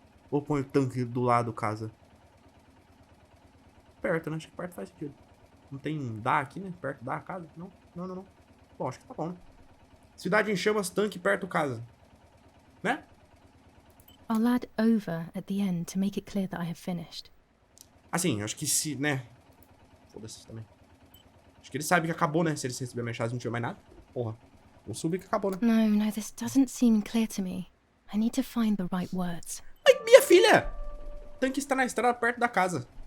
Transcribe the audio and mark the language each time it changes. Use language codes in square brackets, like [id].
[pt] Ou põe o tanque do lado, casa? Perto, né? Acho que perto faz sentido. Não tem dá aqui, né? Perto da casa? Não. Bom, acho que tá bom, né? Cidade em chamas, tanque, perto, casa. Né? [en] I'll add over at the end to make it clear that I have finished. [pt] Assim, acho que se, né? Foda-se também. Acho que ele sabe que acabou, né? Se ele receber a mensagem e não tiver mais nada. Porra. Vou subir que acabou, né? [en] No, this doesn't seem clear to me. I need to find the right words. [pt] Ai, minha filha! O tanque está na estrada perto da casa.